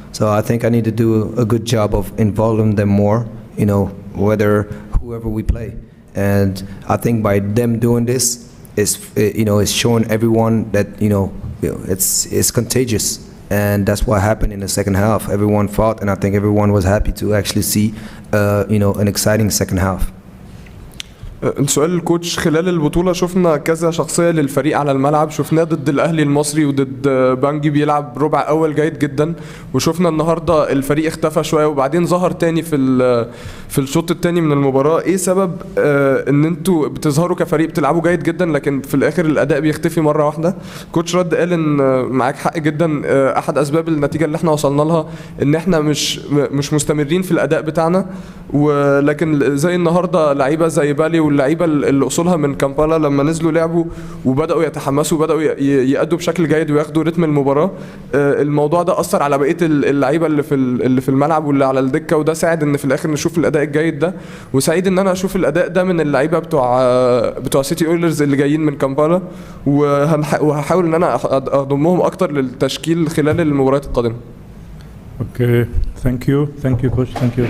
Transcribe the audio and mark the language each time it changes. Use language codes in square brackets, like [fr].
[en] So I think I need to do a good job of involving them more, whoever we play. And I think by them doing this, it's showing everyone that it's contagious. And that's what happened in the second half. Everyone fought, and I think everyone was happy to actually see an exciting second half. [ar] السؤال للكوتش، خلال البطولة شفنا كذا شخصية للفريق على الملعب، شفناه ضد الأهلي المصري وضد بانجي بيلعب ربع أول جيد جدا، وشفنا النهاردة الفريق اختفى شوية وبعدين ظهر تاني في الشوط التاني من المباراة. إيه سبب إن أنتوا بتظهروا كفريق بتلعبوا جيد جدا لكن في الآخر الأداء بيختفي مرة واحدة؟ كوتش رد قال إن معاك حق جدا، أحد أسباب النتيجة اللي إحنا وصلنا لها إن إحنا مش مستمرين في الأداء بتاعنا، ولكن زي النهاردة لعيبة زي بالي واللعيبه اللي اصولها من كامبالا لما نزلوا لعبوا وبداوا يتحمسوا وبداوا يأدوا بشكل جيد وياخدوا رتم المباراه، الموضوع ده اثر على بقيه اللعيبه اللي في الملعب واللي على الدكه، وده ساعد ان في الاخر نشوف الاداء الجيد ده. وسعيد ان انا اشوف الاداء ده من اللعيبه بتوع سيتي اويلرز اللي جايين من كامبالا، وهحاول ان انا اضمهم اكتر للتشكيل خلال المباريات القادمه. [en] Okay, thank you coach, thank you.